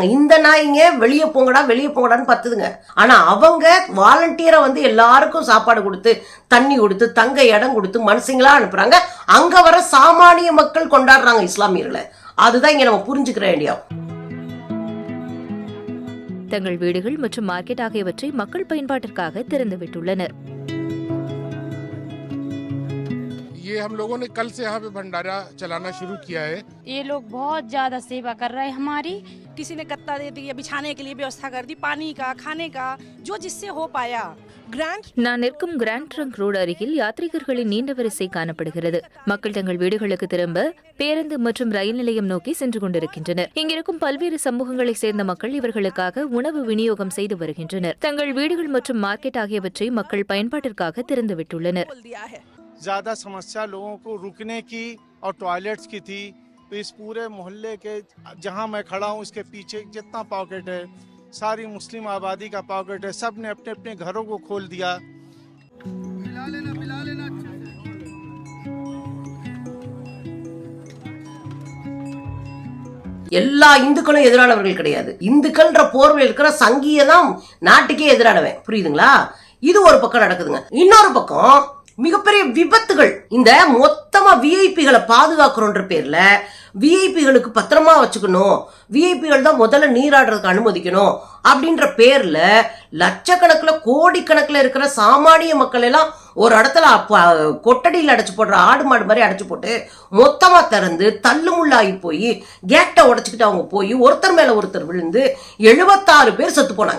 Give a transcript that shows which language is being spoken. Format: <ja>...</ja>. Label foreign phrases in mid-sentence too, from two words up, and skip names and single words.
<ta>இந்த நாய்ங்க வெளியே போங்கடான்னு பத்துதுங்க. ஆனா அவங்க வாலண்டியரா வந்து எல்லாருக்கும் சாப்பாடு கொடுத்து தண்ணி கொடுத்து தங்க இடம் கொடுத்து மனுஷங்களா அனுப்புறாங்க. அங்க வர சாமானிய மக்கள் கொண்டாடுறாங்க இஸ்லாமியர்களை. அதுதான் இங்க நம்ம புரிஞ்சுக்கிற வேண்டிய. தங்கள் வீடுகள் மற்றும் மார்க்கெட் ஆகியவற்றை மக்கள் பயன்பாட்டிற்காக திறந்துவிட்டுள்ளனர்.</ta> <hi>ये हम लोगों ने कल से यहाँ पे भंडारा चलाना शुरू किया है। ये लोग बहुत ज्यादा सेवा कर रहे हैं हमारी। किसी ने गत्ता दे दिया, बिछाने के लिए व्यवस्था कर दी, पानी का, खाने का, जो जिससे हो पाया।</hi> <ta>நான் நிற்கும் கிராண்ட் ட்ரங்க் ரோடு அருகில் யாத்ரீகர்களின் நீண்ட வரிசை காணப்படுகிறது. மக்கள் தங்கள் வீடுகளுக்கு திரும்ப பேருந்து மற்றும் ரயில் நிலையம் நோக்கி சென்று கொண்டிருக்கின்றனர். இங்கிருக்கும் பல்வேறு சமூகங்களை சேர்ந்த மக்கள் இவர்களுக்காக உணவு விநியோகம் செய்து வருகின்றனர். தங்கள் வீடுகள் மற்றும் மார்க்கெட் ஆகியவற்றை மக்கள் பயன்பாட்டிற்காக திறந்துவிட்டுள்ளனர்.</ta> <hi>ज्यादा समस्या लोगों को रुकने की और टॉयलेट्स की थी, तो इस पूरे मोहल्ले के जहां मैं खड़ा हूं इसके पीछे जितना पॉकेट है सारी मुस्लिम आबादी का पॉकेट है, सब ने अपने अपने घरों को खोल दिया। मिला लेना</hi> <ta>எல்லா இந்துக்களும் எதிரானவர்கள் கிடையாது. இந்துக்கள்ன்ற போர்வையில் இருக்கிற சங்கியை தான் நாட்டுக்கே எதிரானவன். புரியுதுங்களா? இது ஒரு பக்கம் நடக்குதுங்க. இன்னொரு பக்கம் மிகப்பெரிய விபத்துகள். இந்த மொத்தமா விஐபிகளை பாதுகாக்கிறோன்ற பேர்ல விஐபிகளுக்கு பத்திரமா வச்சுக்கணும், விஐபிகள் தான் முதல்ல நீராடுறதுக்கு அனுமதிக்கணும் அப்படின்ற பேர்ல லட்சக்கணக்கில் கோடிக்கணக்கில் இருக்கிற சாமானிய மக்கள் எல்லாம் ஒரு இடத்துல கொட்டடியில் அடைச்சு போடுற ஆடு மாடு மாதிரி அடைச்சு போட்டு மொத்தமா திறந்து தள்ளுமுள்ளாகி போய் கேட்டை உடைச்சுக்கிட்டு அவங்க போய் ஒருத்தர் மேல ஒருத்தர் விழுந்து 76 பேர் செத்து போனாங்க.</ta>